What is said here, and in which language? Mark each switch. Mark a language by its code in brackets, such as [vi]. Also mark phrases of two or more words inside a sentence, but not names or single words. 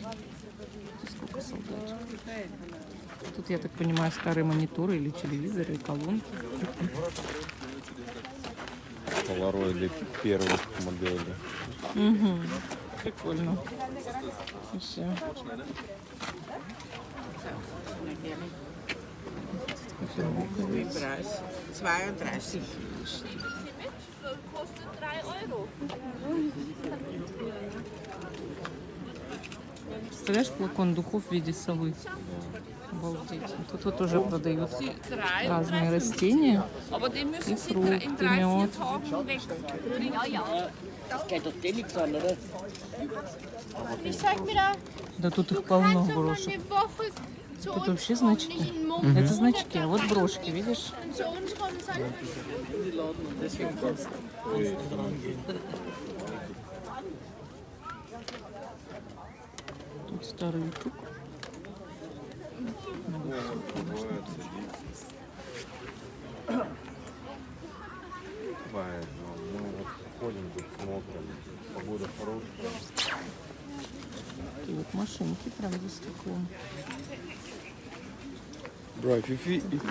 [ru] Сколько солдатиков. Тут, я так понимаю, старые мониторы или телевизоры, и колонки. Полароиды первых моделей. Угу. Прикольно. Вообще. [de] Preis 32. Kostet 3 Euro. [ru] Представляешь, флакон духов в виде совы? Обалдеть. Тут вот уже продают разные растения [de] Aber die [ru] и [de] müssen Sie [ru] фрукты, [de] in 3-4 [ru] мед. [de] Tagen weg. Ja, ja. Das geht doch dir nichts an, oder? Ich sag mir da, [ru] Да тут их [de] du [ru] полно [de] kannst doch mal [ru] брошек. [de] eine Woche zu [ru] Тут [de] uns [ru] вообще [de] kommen, [ru] значки. [de] nicht einen Monat [ru] Это значки, а вот брошки, видишь? [de] zu uns kommen, sagen, [ru] Тут старый утюг. Бывает, но мы вот ходим тут, смотрим. Погода хорошая. И вот машинки прям за стеклом. [en] Right, if you...